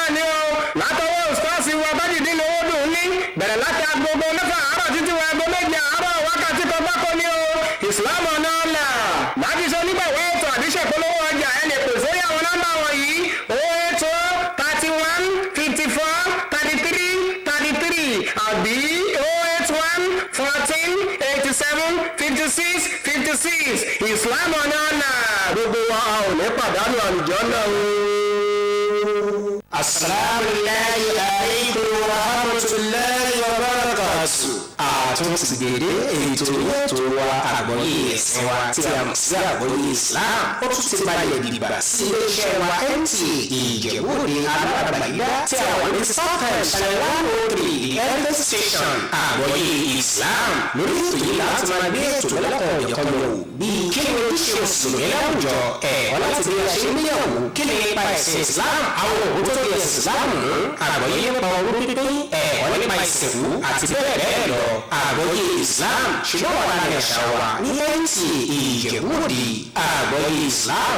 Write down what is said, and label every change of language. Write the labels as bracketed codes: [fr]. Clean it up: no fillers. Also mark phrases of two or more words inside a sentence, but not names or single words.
[yo] ni ó látọwọ́ ustaasi wa bájìdí ni ó dùn ní bẹ̀rẹ̀ láti agogo 6 àárọ̀ títí wọ aago 7 àárọ̀ wákàtí kan gbáko ní o Islam ọ̀nà láti sọ nígbàwọ́ ètò àdíṣẹ́ polówó ọjà ẹ lè pè sórí àwọn nọ́mbà wọ̀nyí 080 31 54 33 àbí 081 14 87 56 56 Islam ọ̀nà gbogbo wa ò ní pàdánù àlùjọ náà o. [ar] السلام عليكم ورحمة الله وبركاته. [yo] Àtúntì gbèrè ètò wa àgbọ́yé ẹ̀sìn wa tí a mọ̀ sí àgbọ́yé Islam. Ó tún ti balẹ̀ dìgbà sí iléeṣẹ́ wa NTA Ìjẹ̀bú-Òde alábàgbàyídá tí a wà ní Southern Channel 103 [en] the eldest station [yo] àgbọ́yé Islam. Lórí ètò yìí láti máa gbé ètò lọ́lọ́kọ̀ ọ̀dẹ̀kọ́ lọ wò bíi kí ni ojúṣe mùsùlùmí láwùjọ ẹ̀kọ́ láti bí a ṣe níyàwó kí ni nípa ẹ̀sìn Islam àwọn òkú tó di ẹ̀sìn Islam àgbọ́yé nípa owó pínpín ẹ̀kọ́ nípa ìsìnkú àti bẹ́ẹ̀ bẹ́ẹ̀ lọ àgbọ́yé Islam ṣùgbọ́n wà láàrin àṣà wa ní NTA Ìjẹ̀bú-Òde àgbọ́yé Islam.